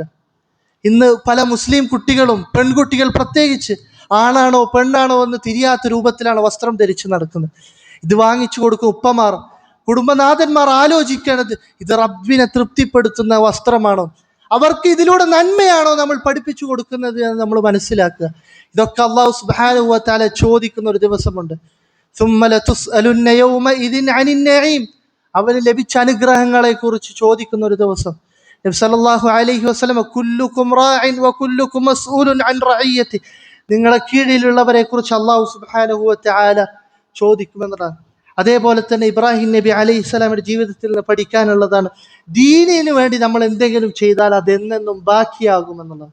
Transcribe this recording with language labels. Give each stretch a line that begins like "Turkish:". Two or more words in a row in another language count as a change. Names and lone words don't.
Malayalam: ഇന്ന് പല മുസ്ലിം കുട്ടികളും, പെൺകുട്ടികൾ പ്രത്യേകിച്ച്, ആണാണോ പെണ്ണാണോ എന്ന് തിരിയാത്ത രൂപത്തിലാണ് വസ്ത്രം ധരിച്ച് നടക്കുന്നത്. ഇത് വാങ്ങിച്ചു കൊടുക്കും ഉപ്പമാർ, കുടുംബനാഥന്മാർ ആലോചിക്കേണ്ടത് ഇത് റബ്ബിനെ തൃപ്തിപ്പെടുത്തുന്ന വസ്ത്രമാണോ, അവർക്ക് ഇതിലൂടെ നന്മയാണോ നമ്മൾ പഠിപ്പിച്ചു കൊടുക്കുന്നത് എന്ന് നമ്മൾ മനസ്സിലാക്കുക. ഇതൊക്കെ അല്ലാഹു
Arabic: سبحانه وتعالى
Malayalam: ചോദിക്കുന്ന ഒരു ദിവസമുണ്ട്.
Arabic: ثم لتسألن يومئذ عن النعيم,
Malayalam: അവന് ലഭിച്ച അനുഗ്രഹങ്ങളെ കുറിച്ച് ചോദിക്കുന്ന ഒരു ദിവസം. നബി
Arabic: صلى الله عليه وسلم, كلكم راع وكلكم مسؤول عن رعيته,
Malayalam: നിങ്ങളെ കീഴിലുള്ളവരെ കുറിച്ച് അല്ലാഹു
Arabic: سبحانه وتعالى
Malayalam: ചോദിക്കുമെന്നതാണ്. അതേപോലെ തന്നെ ഇബ്രാഹിം നബി അലൈഹിസ്സലാമിന്റെ ജീവിതത്തിൽ നിന്ന് പഠിക്കാനുള്ളതാണ്, ദീനിന് വേണ്ടി നമ്മൾ എന്തെങ്കിലും ചെയ്താൽ അതെന്നെന്നും ബാക്കിയാകുമെന്നുള്ളത്.